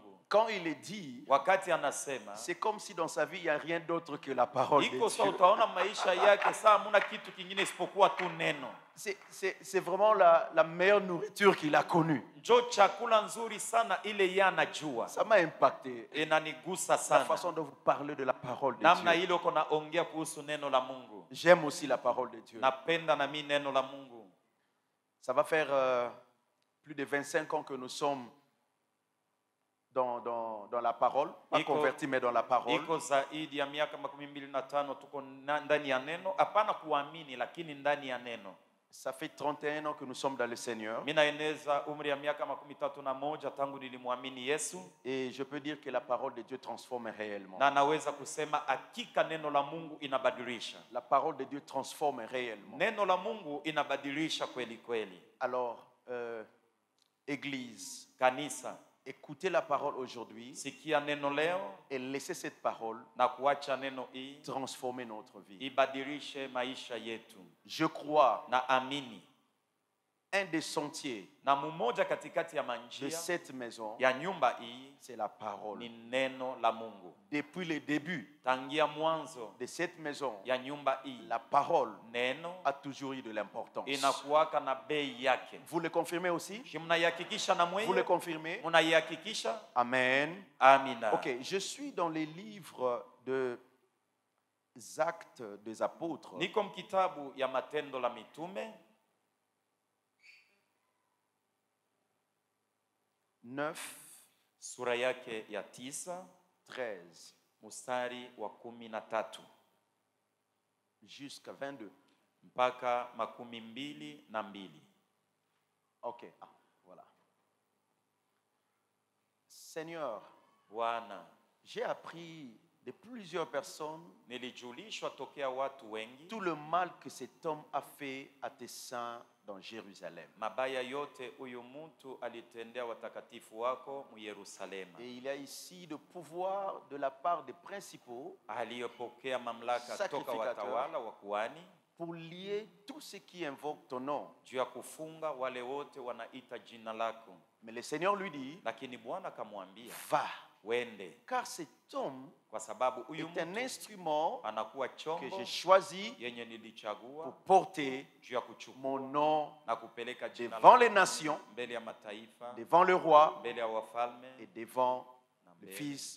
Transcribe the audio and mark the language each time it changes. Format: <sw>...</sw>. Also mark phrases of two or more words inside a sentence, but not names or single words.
<fr>Quand il est dit,</fr> <sw>Wakati anasema</sw> <fr>c'est comme si dans sa vie il n'y a rien d'autre que la parole de</fr> <sw>iko sawa,</sw> <fr>Dieu.</fr> <sw>utaona maisha yake saa hamuna kitu kingine isipokuwa tu neno.</sw> <fr>C'est vraiment la meilleure nourriture qu'il a connue.</fr> <sw>Njo chakula nzuri sana ile yeye anajua.</sw> <fr>Ça m'a impacté.</fr> <sw>Inanigusa</sw> <fr>La</fr> <sw>sana.</sw> <fr>façon dont vous parlez de la parole de</fr> <sw>Namna</sw> <fr>Dieu.</fr> <sw>ile uko naongea kuhusu neno la Mungu.</sw> <fr>J'aime aussi la parole de Dieu.</fr> <sw>Napenda na mimi neno la Mungu.</sw> <fr>Ça va faire plus de 25 ans que nous sommes dans la parole, pas convertis mais dans la parole.</fr> <sw>Iko zaidi ya miaka 25 tuko ndani ya neno, hapana kuamini lakini ndani ya neno.</sw> <fr>Ça fait 31 ans que nous sommes dans le Seigneur.</fr> <sw>Mimi naeneza umri ya miaka 31 tangu nilimwamini Yesu,</sw> <fr>Et je peux dire que la parole de Dieu transforme réellement.</fr> <sw>na naweza kusema hakika neno la Mungu inabadilisha.</sw> <fr>La parole de Dieu transforme réellement.</fr> <sw>Neno la Mungu inabadilisha kweli kweli.</sw> <fr>Alors, Église,</fr> <sw>Kanisa,</sw> <fr>écoutez la parole aujourd'hui</fr> <sw>sikia neno leo</sw> <fr>et laissez cette parole</fr> <sw>na kuacha neno hii</sw> <fr>transformer notre vie.</fr> <sw>ibadilishe maisha yetu.</sw> <fr>Je crois</fr> <sw>Na amini</sw> <fr>un des sentiers</fr> <sw>na mmoja katikati ya</sw> <fr>de</fr> <sw>manjia</sw> <fr>cette maison,</fr> <sw>ya nyumba hii</sw> <fr>c'est la parole.</fr> <sw>ni neno la Mungu.</sw> <fr>Depuis le début</fr> <sw>Tangia mwanzo</sw> <fr>de cette maison,</fr> <sw>ya nyumba hii</sw> <fr>la parole</fr> <sw>neno</sw> <fr>a toujours eu de l'importance.</fr> <sw>inakuwaka na bei yake.</sw> <fr>Vous le confirmez aussi?</fr> <sw>Mnaihakikisha na</sw> <fr>Vous le</fr> <sw>mwenye</sw> <fr>confirmez?</fr> <sw>mnaihakikisha.</sw> <fr>Amen.</fr> <sw>Amina.</sw> <fr>Ok, je suis dans les livres des Actes des Apôtres.</fr> <sw>Niko mkitabu ya Matendo la Mitume</sw> <fr>9,</fr> <sw>sura yake ya 9</sw> <fr>13</fr> <sw>mstari wa 13</sw> <fr>jusqu'à 22.</fr> <sw>mpaka 22.</sw> <fr>Ok, voilà. Seigneur,</fr> <sw>Bwana,</sw> <fr>j'ai appris de plusieurs personnes</fr> <sw>nilijulishwa tokea watu wengi</sw> <fr>tout le mal que cet homme a fait à tes saints dans Jérusalem.</fr> <sw>mabaya yote huyu mtu alitendea watakatifu wako mu Yerusalema.</sw> <fr>Et il y a ici le pouvoir de la part des principaux</fr> <sw>Aliyopokea mamlaka toka</sw> <fr>Sacrificateur.</fr> <sw>watawala wa kuhani</sw> <fr>pour lier tous ceux qui invoquent ton nom.</fr> <sw>juu ya kufunga wale wote wanaita jina lako.</sw> <fr>Mais le Seigneur lui dit,</fr> <sw>Lakini Bwana akamwambia</sw> <fr>va,</fr> <sw>wende,</sw> <fr>car cet homme</fr> <sw>kwa sababu huyu</sw> <fr>est un</fr> <sw>mtu</sw> <fr>instrument</fr> <sw>anakuwa</sw> <fr>que</fr> <sw>chombo</sw> <fr>j'ai choisi</fr> <sw>yenye nilichagua</sw> <fr>pour porter</fr> <sw>juu ya kuchukua</sw> <fr>mon nom</fr> <sw>na kupeleka jina</sw> <fr>devant</fr> <sw>lako</sw> <fr>les nations,</fr> <sw>mbele ya mataifa,</sw> <fr>devant le roi</fr> <sw>mbele ya wafalme</sw> <fr>et devant</fr> <sw>na</sw> <fr>le</fr> <sw>mbele</sw> <fr>fils</fr>